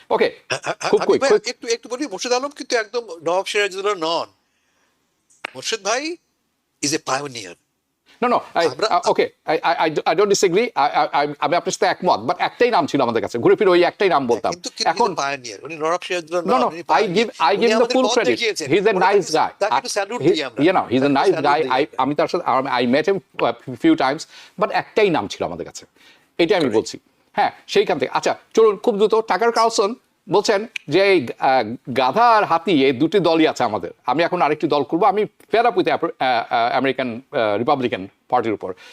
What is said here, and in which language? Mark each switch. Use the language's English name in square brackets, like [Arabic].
[Bangla] ওকে, খুব একটু বলি, মোর্শেদ আলম কিন্তু একদম নওয়াব সিরাজউদ্দৌলা নন। [English] মোর্শেদ ভাই is a pioneer. No, okay, I don't disagree. [Bangla] আমি আপনার সাথে একমত, বাট একটাই নাম ছিল আমাদের কাছে, ঘুরে ফিরে ওই একটাই নাম বলতাম। এখন পায়োনিয়ার, উনি Nawab Sirajuddaulah [English] No, I give him the full credit. He's a nice guy. He's a nice guy. [Bangla] আমি তার সাথে [English] I met him a few times, but [Bangla] একটাই নাম ছিল আমাদের কাছে, এটা আমি বলছি। হ্যাঁ, সেইখান থেকে আচ্ছা চলুন খুব দ্রুত। টাকার কার্লসন বলছেন যে এই গাধা আর হাতি, এই দুটি দলই আছে আমাদের, আমি এখন আরেকটি দল করবো, আমি [English] fed up with [Bangla] American Republican পার্টির উপর।